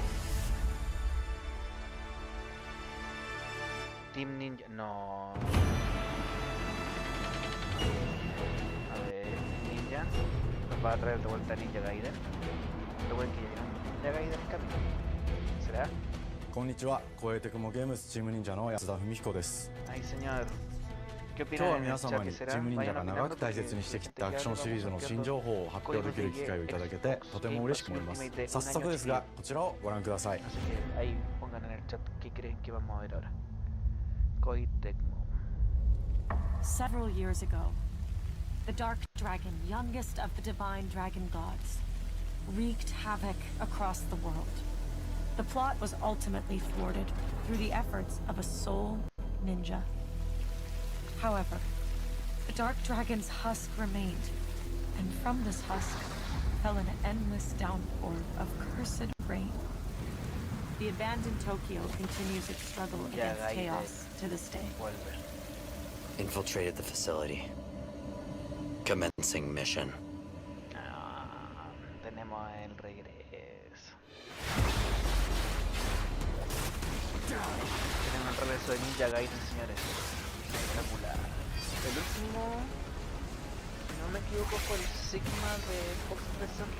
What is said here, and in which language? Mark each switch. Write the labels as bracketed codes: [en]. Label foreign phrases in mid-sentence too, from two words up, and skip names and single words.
[es] Team Ninja. No. A ver, Ninja. Nos va a traer de vuelta Ninja Gaiden. Lo bueno es que llega Ninja Gaiden en camino. ¿Será? [ja] こんにちは、声テクモゲームスチーム忍者の安田文彦です。 [es] Ay, señor. ¿Qué [ja] 今日は [es] opinan en [ja] 皆 [es] el [ja] 様 [es] chat? [ja] に [es] ¿Qué [ja] チ [es] será? [ja] ーム忍者 [es] Vayan [ja] が長 [es] opinando [ja] く大 [es] porque [ja] 切にしてき [es] gente [ja] たア [es] que [ja] クション [es] algo [ja] シリーズの [es] vamos [ja] 新 [es] viendo [ja] 情報を発表できる機会をいただけてとても嬉しく思います。早速ですが、こちらをご覧ください。 [es] Así que ahí pongan en el chat qué creen que vamos a ver ahora. Koei Tecmo. [en] Several years ago, the Dark Dragon, youngest of the divine dragon gods, wreaked havoc across the world. The plot was ultimately thwarted through the efforts of a sole ninja. However, the Dark Dragon's husk remained, and from this husk fell an endless downpour of cursed rain. The abandoned Tokyo continues its struggle against chaos to this day. Infiltrated the facility. Commencing mission. [es] Tenemos el regreso. Tenemos el regreso de Ninja Gaiden, señores. Espectacular. El último, si no me equivoco, fue el Sigma de Fox 360.